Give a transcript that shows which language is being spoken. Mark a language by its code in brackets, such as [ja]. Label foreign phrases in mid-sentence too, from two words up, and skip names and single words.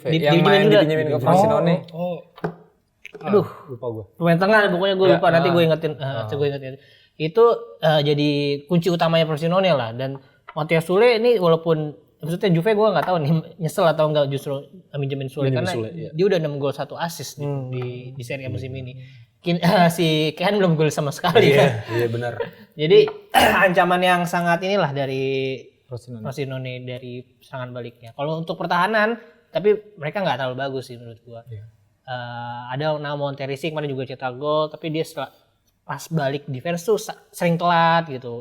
[id] Yang main dipinjemin ke Frosinone. Aduh, Lupa gue. pemain tengah pokoknya gue lupa, nanti gue ingetin. Itu jadi kunci utamanya Frosinone lah, dan Matthias Sule ini walaupun maksudnya Juve gue nggak tahu nih nyesel atau enggak justru minjemin Sule karena dia udah 6 gol 1 assist di Serie A musim ini. Si Kean belum gol sama sekali kan. Iya benar. Jadi ancaman yang sangat inilah dari Frosinone dari serangan baliknya. Kalau untuk pertahanan, tapi mereka nggak terlalu bagus sih menurut gua. Ada nama Monterisi kemarin juga cetak gol, tapi dia pas balik defense tuh sering telat gitu.